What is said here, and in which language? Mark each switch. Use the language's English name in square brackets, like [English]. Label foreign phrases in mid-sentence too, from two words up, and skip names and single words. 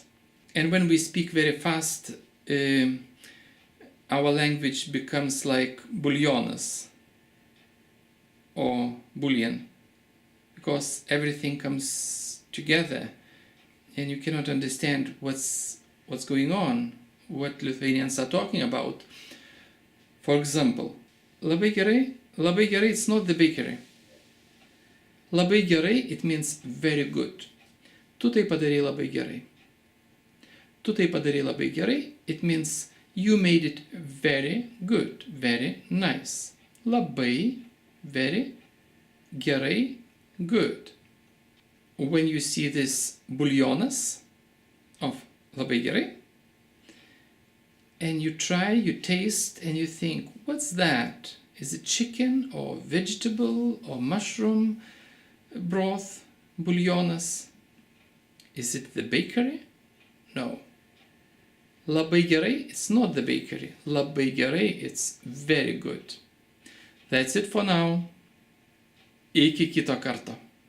[English] And when we speak very fast, our language becomes like buljonas or bullion, because everything comes together and you cannot understand what's going on, what Lithuanians are talking about. For example, [Lithuanian] labai gerai. Labai gerai, [English] it's not the bakery. [Lithuanian] Labai gerai, [English] it means very good. [Lithuanian] Tu tai padarei labai gerai. Tu tai padarei labai gerai, [English] it means you made it very good, very nice. Labai, very, gerai, good. When you see this buljonas of [Lithuanian] labai gerai, [English] and you try, you taste, and you think, what's that? Is it chicken or vegetable or mushroom broth, buljonas? Is it the bakery? No. [Lithuanian] Labai gerai, [English] it's not the bakery. [Lithuanian] Labai gerai, [English] it's very good. That's it for now. [Lithuanian] Iki kito karto.